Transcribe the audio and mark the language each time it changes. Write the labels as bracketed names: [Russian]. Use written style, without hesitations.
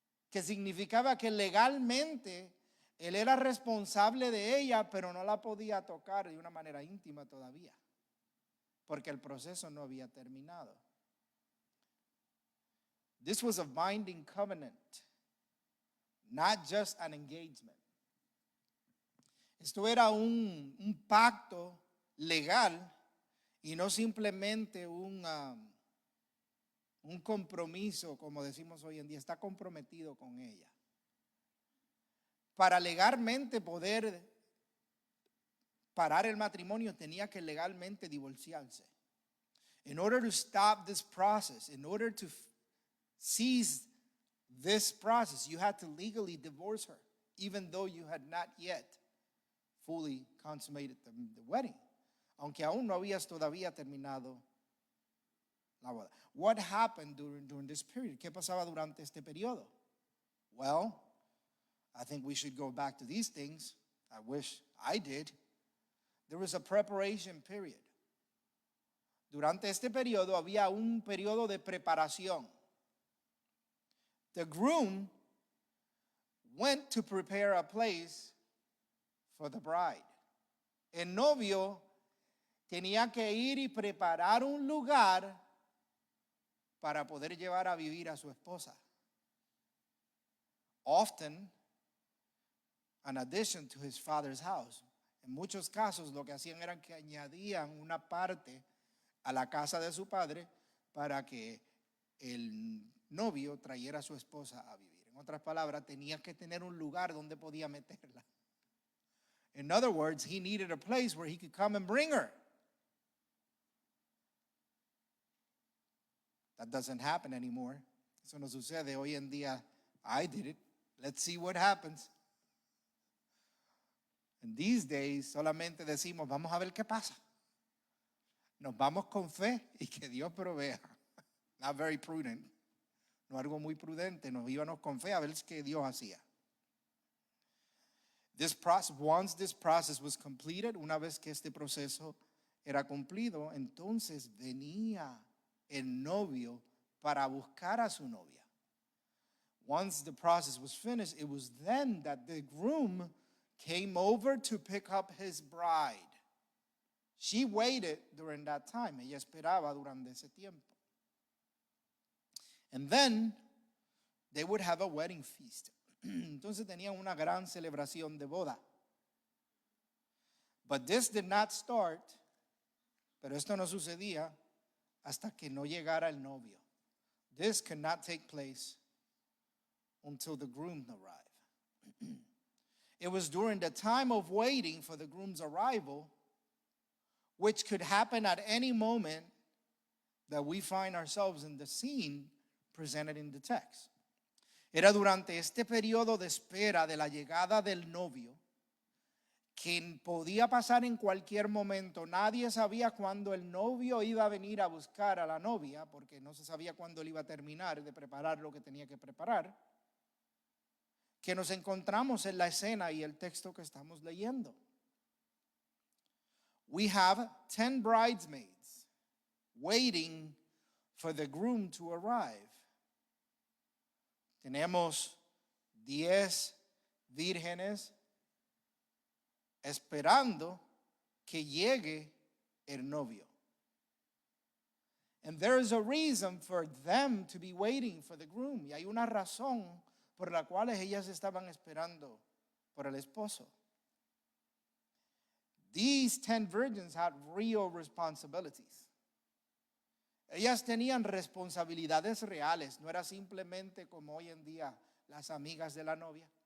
[Spanish] Que significaba que legalmente él era responsable de ella, pero no la podía tocar de una manera íntima todavía, porque el proceso no había terminado. [English] This was a binding covenant, not just an engagement. [Spanish] Esto era un pacto legal y no simplemente un compromiso, como decimos hoy en día, está comprometido con ella. Para legalmente poder parar el matrimonio, tenía que legalmente divorciarse. [English] In order to stop this process, in order to cease this process, you had to legally divorce her, even though you had not yet fully consummated the wedding. [Spanish] Aunque aún no habías todavía terminado la boda. [English] What happened during this period? [Spanish] ¿Qué pasaba durante este periodo? [English] Well, I think we should go back to these things. I wish I did. There was a preparation period. [Spanish] Durante este periodo había un periodo de preparación. [English] The groom went to prepare a place for the bride. [Spanish] El novio tenía que ir y preparar un lugar para poder llevar a vivir a su esposa. [English] Often, an addition to his father's house. [Spanish] En muchos casos lo que hacían era que añadían una parte a la casa de su padre para que el novio trayera a su esposa a vivir. En otras palabras, tenía que tener un lugar donde podía meterla. [English] In other words, he needed a place where he could come and bring her. That doesn't happen anymore. [Spanish] Eso no sucede hoy en día. [English] I did it. Let's see what happens. And these days [Spanish] solamente decimos, vamos a ver qué pasa. Nos vamos con fe y que Dios provea. [English] Not very prudent. [Spanish] No algo muy prudente. Nos íbamos con fe a ver qué Dios hacía. [English] Once this process was completed, [Spanish] una vez que este proceso era cumplido, entonces venía el novio para buscar a su novia. [English] Once the process was finished, it was then that the groom came over to pick up his bride. She waited during that time. [Spanish] Ella esperaba durante ese tiempo. [English] And then they would have a wedding feast. [Spanish] Entonces tenían una gran celebración de boda. [English] But this did not start, [Spanish] pero esto no sucedía hasta que no llegara el novio. [English] This could not take place until the groom arrived. It was during the time of waiting for the groom's arrival, which could happen at any moment, that we find ourselves in the scene presented in the text. [Spanish] Era durante este periodo de espera de la llegada del novio, que podía pasar en cualquier momento. Nadie sabía cuándo el novio iba a venir a buscar a la novia, porque no se sabía cuándo él iba a terminar de preparar lo que tenía que preparar, que nos encontramos en la escena y el texto que estamos leyendo. [English] We have 10 bridesmaids waiting for the groom to arrive. [Spanish] Tenemos 10 vírgenes esperando que llegue el novio. [English] And there is a reason for them to be waiting for the groom. [Spanish] Y hay una razón por la cual ellas estaban esperando por el esposo. [English] These 10 virgins had real responsibilities. [Spanish] Ellas tenían responsabilidades reales. No era simplemente como hoy en día las amigas de la novia.